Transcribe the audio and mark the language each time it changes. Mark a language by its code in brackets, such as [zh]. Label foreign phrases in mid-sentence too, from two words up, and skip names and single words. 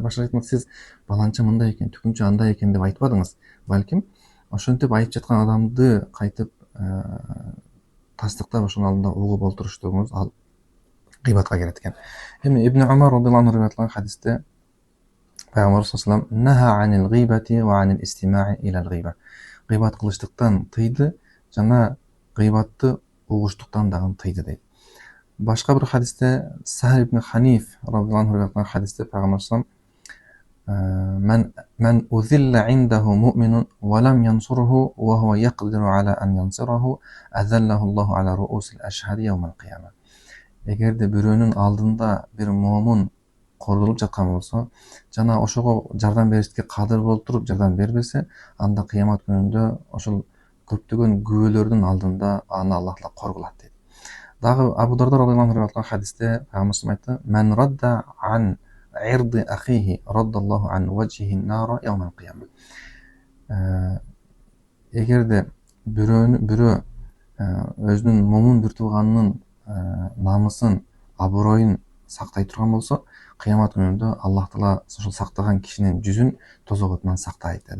[ky] Башкача айтканда, сиз баланча мындай экен, түгүнчө андай экен деп айтпадыңыз, балким ошентип айтып жаткан адамды кайтып тастыктап ошонун алдында угуп олтуруштугуңуз ал гыйбатка кирет экен. [ar] Эми Ибн Умар رضي الله عنه [ky] риwayat кылган хадисте Пайгамбар [ar] صلى الله عليه وسلم نهى عن الغيبة وعن الاستماع إلى الغيبة. [ky] Гыйбат кылыштыктан тыйды жана гыйбатты угуштуктан дагы тыйды дейт. Башка бир хадисте [ar] Сахл ибн Ханиф رضي الله عنه [ky] риwayat кылган хадисте Пайгамбар [ar] صلى الله عليه من أذل عنده مؤمن ولم ينصره وهو يقدر على أن ينصره أذله الله على رؤوس الأشهاد يوم القيامة. [ky] Эгерде бирөөнүн алдында бир момун коргулуп жаткан болсо, жана ошого жардам беришке кадыр болуп туруп жардам бербесе, анда кыямат күнүндө ошол көптөгөн күбөлөрдүн алдында аны Аллах Таала коргулат дейт. [ar] Дагы Абу Дарда رضي الله عنه [ky] риwayat хадисте Пайгамбар айтты: [ar] "من رد عن عرض أخيه رد الله عن وجهه النار يوم القيامة." [ky] Эгерде бирөө өзүнүн момун бир тууганынын намысын, абыройун сактай турган болсо, кыямат күнүндө Аллах Таала ошол сактаган кишинин жүзүн тозок отунан сактайт деди.